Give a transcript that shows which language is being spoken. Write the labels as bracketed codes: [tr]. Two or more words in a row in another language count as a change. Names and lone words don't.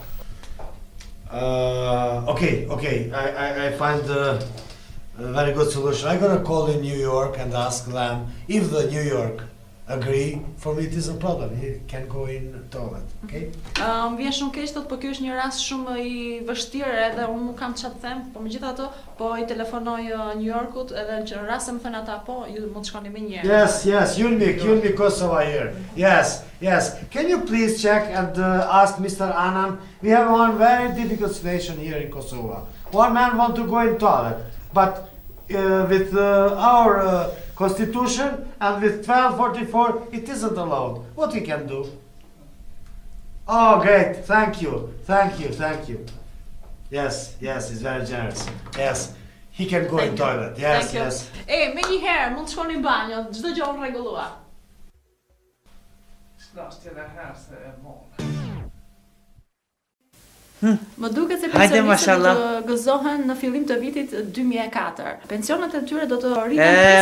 [en] Okay, I find a very good solution. I'm gonna call in New York and ask them if the New York agree. For me, it isn't a problem. He can go in toilet. Okay. [sq] Vjen shumë keq thot, po ky është një rast shumë i vështirë edhe unë nuk kam çfarë të them, po megjithatë po I telefonoj New Yorkut edhe në rast se më thënë ata po, ju mund të shkoni më njëherë. [en] Yes, Yulmik Kosovo here. Yes. Can you please check and ask Mr. Annan? We have one very difficult situation here in Kosovo. One man want to go in toilet, but with our constitution and with 1244, it isn't allowed. What we can do? Oh, great! Thank you. Yes, it's very generous. Yes, he can go in toilet. Yes. [sq] Me njëherë mund të shkoni në banjo, çdo gjë u rregullua. S'kas tjera herë se e mon. Më duket se pensionistët do të gëzohen në fillim të vitit 2004. Pensionet e tyre do të rriten 5%.